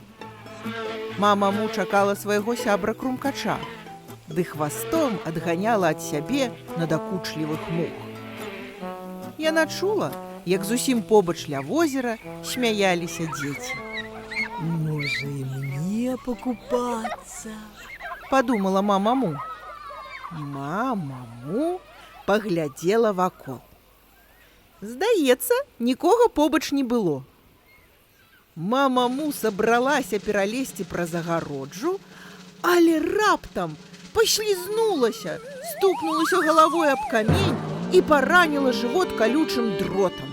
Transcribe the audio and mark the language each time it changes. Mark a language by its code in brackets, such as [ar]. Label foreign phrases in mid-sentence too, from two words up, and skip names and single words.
[be] Мама Му чакала свайго сябра Крумкача, ды хвастом адганяла ад сябе надакучлівых мух. Яна чула, як зусім побач ля возера смяяліся дзеці. «Можа, [ru] и мне покупаться?» – подумала мама Му. [be] Мама Му паглядзела вакол. Здаецца, нікога побач не было. Мама Му сабралася пералезці праз агароджу, але раптам паслізнулася, стукнулася галавой аб камень і параніла жывот калючым дротам.